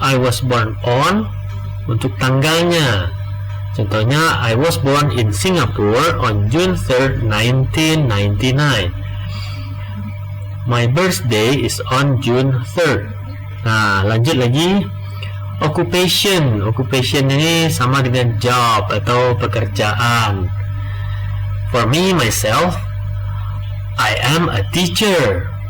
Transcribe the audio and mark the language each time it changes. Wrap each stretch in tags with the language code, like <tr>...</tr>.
<en>I was born on</en> <id>untuk tanggalnya. Contohnya,</id> <en>I was born in Singapore on June 3rd, 1999. My birthday is on June 3rd.</en> <id>Nah, lanjut lagi. Occupation. Occupation ini sama dengan job atau pekerjaan.</id> <en>For me, myself, I am a teacher.</en>